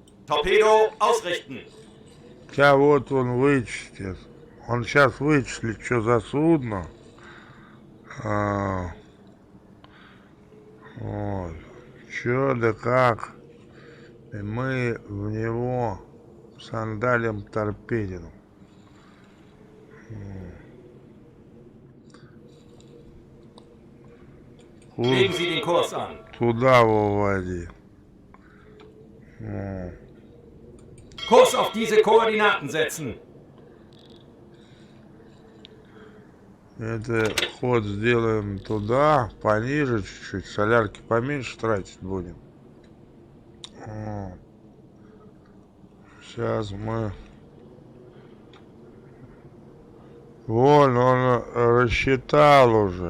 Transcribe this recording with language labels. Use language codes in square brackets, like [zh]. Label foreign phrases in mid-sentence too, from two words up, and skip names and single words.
[de] Torpedo ausrichten. [ru] Хотя вот он вычислит. Он сейчас вычислит, что за судно. Вот. Чё да как. И мы в него сандалим торпедину. [de] Legen Sie den Kurs an. [ru] Туда выводи. [de] Kurs auf diese Koordinaten setzen. [ru] Это ход сделаем туда, пониже чуть-чуть. Солярки поменьше тратить будем. Сейчас мы... Вон, он рассчитал уже.